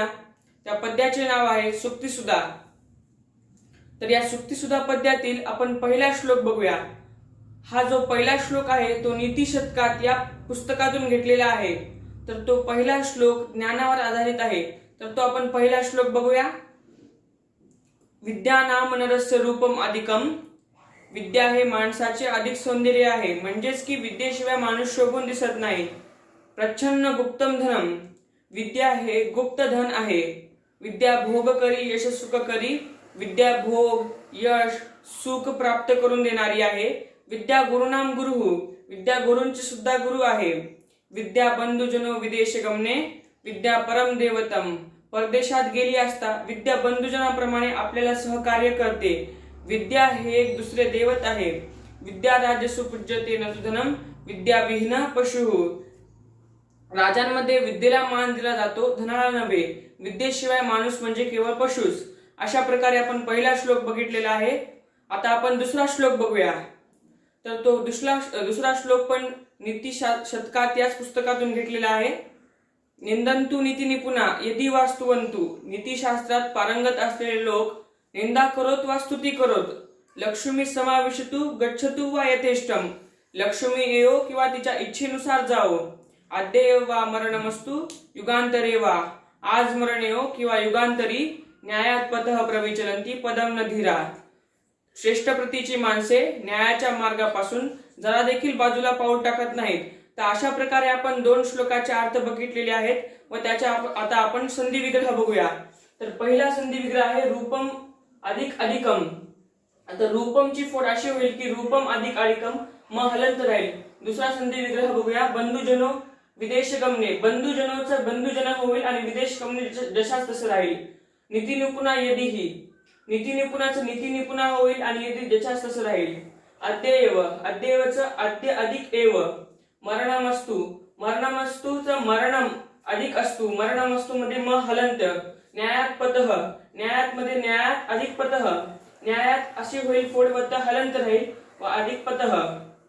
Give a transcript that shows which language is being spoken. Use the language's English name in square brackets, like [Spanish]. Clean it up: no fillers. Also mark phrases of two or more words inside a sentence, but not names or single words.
[Marathi] त्या पद्याचे नाव आहे सुक्तिसुधा। तर या सुक्तिसुधा पद्यातील आपण पहिला श्लोक बघूया। हा जो पहिला श्लोक आहे तो नीती शतकात या पुस्तकातून घेतलेला आहे। तर तो पहिला श्लोक ज्ञानावर आधारित आहे। तर तो आपण पहिला श्लोक बघूया। [Sanskrit] विद्या नाम नरस्य रूपम अधिकम। [Marathi] विद्या हे माणसाचे अधिक सौंदर्य आहे, म्हणजेच की विद्येशिवाय माणूस शोभून दिसत नाही। [Sanskrit] प्रच्छन्न गुप्तम धनम। [Marathi] विद्या हे गुप्त धन आहे। [Sanskrit] विद्या भोग करी यश सुख करी। [Marathi] विद्या भोग यश सुख प्राप्त करून देणारी आहे। [Sanskrit] विद्या गुरुनाम गुरु। [Marathi] विद्या गुरूंची सुद्धा गुरु आहे। [Sanskrit] विद्या बंधुजनो विदेश गमने। विद्या परम देवतम। [Marathi] परदेशात गेली असता विद्या बंधुजनाप्रमाणे आपल्याला सहकार्य करते। विद्या हे एक दुसरे दैवत आहे। [Sanskrit] विद्या राजसु पूज्यते न तु धनम। विद्या विहीन पशु। [Marathi] राजांमध्ये विद्येला मान दिला जातो, धनाला नव्हे। विद्येशिवाय माणूस म्हणजे केवळ पशुच। अशा प्रकारे आपण पहिला श्लोक बघितलेला आहे। आता आपण दुसरा श्लोक बघूया। तर तो दुसरा श्लोक पण नीती शतकात याच पुस्तकातून घेतलेला आहे। [Sanskrit] निंदंतु नीती निपुणा यदि वास्तुवंतु। [Marathi] नीतिशास्त्रात पारंगत असलेले लोक निंदा करोत वा स्तुती करोत। [Sanskrit] लक्ष्मी समाविशतु गच्छतु वा यथेष्टम। [Marathi] लक्ष्मी येओ किंवा तिच्या इच्छेनुसार जाओ। [Sanskrit] आद्येव वा मरणमस्तु युगांतरे वा। [Marathi] आज मरण येओ किंवा युगांतरी [Sanskrit] न्यायात पतः प्रविचलंती पदम न धीरा। [Marathi] श्रेष्ठ प्रतीची माणसे न्यायाच्या मार्गापासून जरा देखील बाजूला पाऊल टाकत नाहीत। तर अशा प्रकारे आपण दोन श्लोकाचे अर्थ बघितलेले आहेत व त्याच्या आता आपण संधी विग्रह बघूया। तर पहिला संधी विग्रह आहे रूपम अधिक अधिकम। आता रूपमची फोड अशी होईल की रूपम अधिक अधिकम म हलंत राहील। दुसरा संधी विग्रह बघूया [Sanskrit] बंधुजनो विदेश गमने। [Marathi] बंधुजनोचं बंधुजन होईल आणि विदेश गमने जशास तसं राहील। [Sanskrit] नीती निपुणा यदीही। [Marathi] नीती निपुणाचं नीती निपुणा होईल आणि यदि जशास तसं राहील। अद्येव। अद्येवचं अद्य अधिक एव। मरणमस्तु। मरणमस्तुचं मरणम अधिक असतु। मरणमस्तु मध्ये म हलंत। [Sanskrit] न्यायात पतः। [Marathi] न्यायात मध्ये न्यायात अधिक पतः। न्यायात अशी होईल फोड वत्ता हलंत राहील व अधिक पतः।